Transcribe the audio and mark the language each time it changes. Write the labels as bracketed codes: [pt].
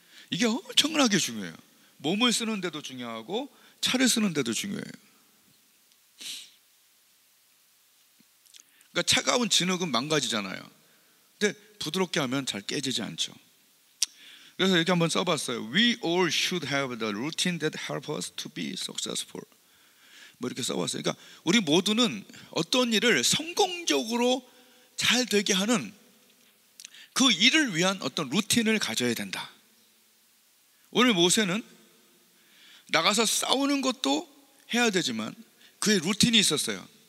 [ko] 이게 엄청나게 중요해요. 몸을 쓰는 데도 중요하고 차를 쓰는 데도 중요해요. 그러니까 차가운 진흙은 망가지잖아요. 근데 부드럽게 하면 잘 깨지지 않죠. 그래서 이렇게 한번 써봤어요. [en] We all should have the routine that help us to be successful. [ko] 뭐 이렇게 써봤어요. 그러니까 우리 모두는 어떤 일을 성공적으로 잘 되게 하는 그 일을 위한 어떤 루틴을 가져야 된다. 오늘 모세는 나가서 싸우는 것도 해야 되지만 그의 루틴이 있었어요.